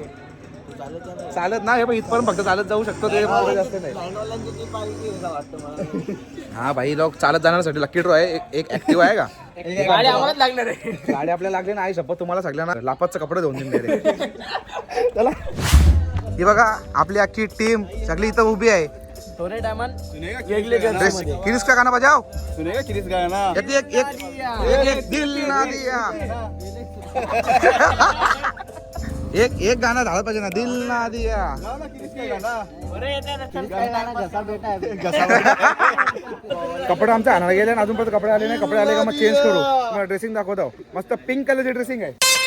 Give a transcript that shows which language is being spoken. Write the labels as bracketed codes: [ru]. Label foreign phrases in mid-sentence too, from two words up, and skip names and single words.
[mr] चालत नाही भाई, इथपर्यंत फक्त चालत जाऊ शकतो, ते जास्त नाही. हा भाई, लोक चालत जाण्यासाठी [en] lucky draw [mr] आहे. एक ऍक्टिव्ह आहे का? गाडी आम्हालाच लागणार आहे. गाडी आपल्याला लागली नाही, शपथ तुम्हाला सगळ्यांना लापातचं कपडे धुवून देईन रे. चला, ही बघा आपली अख्खी टीम सगळी इथं उभी आहे. सोने डायमंड [hi] किरिस का गाना बजाओ. सुनेगा किरिस गाना. एक दिल ना दिया. [mr] एक गाणं झालं पाहिजे ना, [hi] दिल ना दिया. [mr] कपडे आमच्या आणायला गेले ना, अजून परत कपडे आले नाही. कपडे आले का मग चेंज करू. मग ड्रेसिंग दाखवतो, मस्त पिंक कलरची ड्रेसिंग आहे.